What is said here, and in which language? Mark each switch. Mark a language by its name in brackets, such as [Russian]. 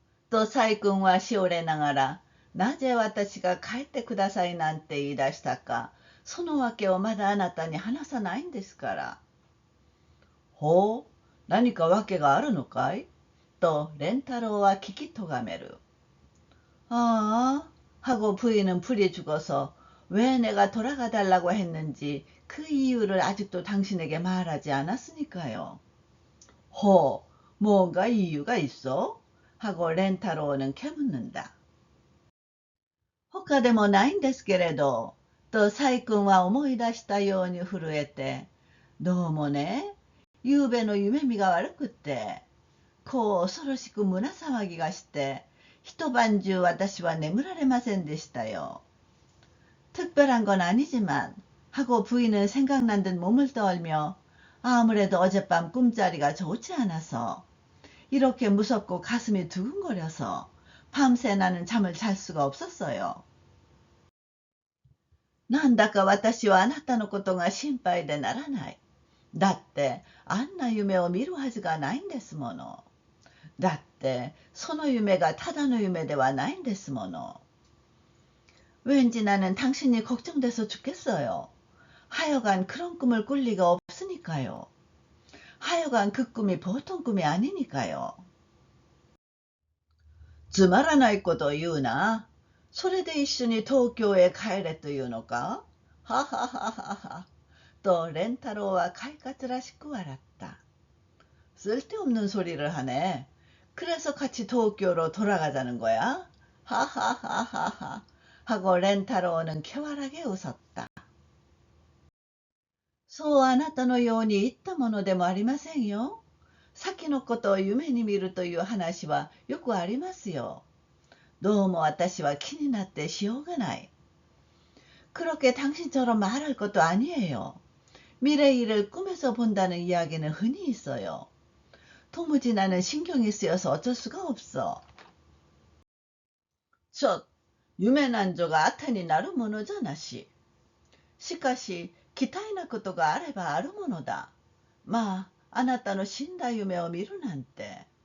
[Korean] 또 사이꾼과 시오레 나가라. [Japanese] なぜ私が帰ってくださいなんて言い出したか、その訳をまだあなたに話さないんですから。ほう、何か訳があるのかいとレンタロウは聞きとがめる。 [Korean] 하고 부인은 불이 죽어서 왜 내가 돌아가 달라고 했는지 그 이유를 아직도 당신에게 말하지 않았으니까요. 뭔가 이유가 있어? 하고 렌타로우는 캐묻는다. [Japanese] 他でもないんですけれど、とサイ君は思い出したように震えて、どうもね、夕べの夢見が悪くって、こう恐ろしく胸騒ぎがして、一晩中私は眠られませんでしたよ。 [Korean] 특별한 건 아니지만 하고 부인은 생각난 듯 몸을 떨며 아무래도 어젯밤 꿈자리가 좋지 않아서 이렇게 무섭고 가슴이 두근거려서 밤새 나는 잠을 잘 수가 없었어요. [Japanese] なんだか私はあなたのことが心配でならない。だってあんな夢を見るはずがないんですもの。だってその夢がただの夢ではないんですもの。 [Korean] 왠지 나는 당신이 걱정돼서 죽겠어요. 하여간 그런 꿈을 꿀 리가 없으니까요. 하여간 그 꿈이 보통 꿈이 아니니까요. [Japanese] つまらないことを言うな。それで一緒に東京へ帰れというのかははははは。とレンタロウは快活らしく笑った。 [Korean] 쓸데없는 소리를 하네. 그래서 같이 도쿄로 돌아가자는 거야? 하하하하하. 하고 렌타로우는 쾌활하게 웃었다. [Japanese] そうあなたのように言ったものでもありませんよ。先のことを夢に見るという話はよくありますよ。どうも私は気になってしようがない。 [Korean] 그렇게 당신처럼 말할 것도 아니에요. 미래 일을 꿈에서 본다는 이야기는 흔히 있어요. 도무지 나는 신경이 쓰여서 어쩔 수가 없어. [Japanese] 夢なんぞがあてになるものじゃなし。しかし、期待なことがあればあるものだ。まあ、あなたの死んだ夢を見るなんて。